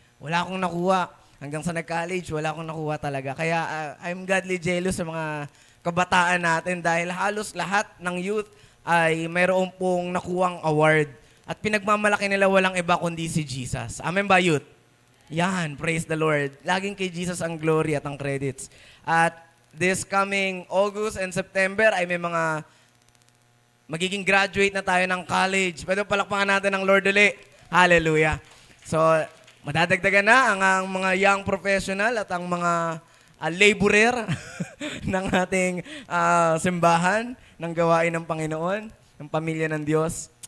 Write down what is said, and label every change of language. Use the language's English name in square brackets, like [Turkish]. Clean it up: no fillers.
[Filipino] Wala akong nakuha. Hanggang sa nag-college, wala akong nakuha talaga. Kaya [English] I'm godly jealous [Filipino] sa mga kabataan natin dahil halos lahat ng youth ay mayroon pong nakuwang award at pinagmamalaki nila walang iba kundi si Jesus. Amen ba, youth? [English] Yan, praise the Lord. [Filipino] Laging kay Jesus ang glory at ang credits. [English] At this coming August and September [Filipino] ay may mga magiging graduate na tayo ng college. Pwede palakpakan natin ng Lord uli. Hallelujah. So, madadagdagan na ang mga young professional at ang mga laborer ng ating simbahan, ng gawain ng Panginoon, ng pamilya ng Diyos.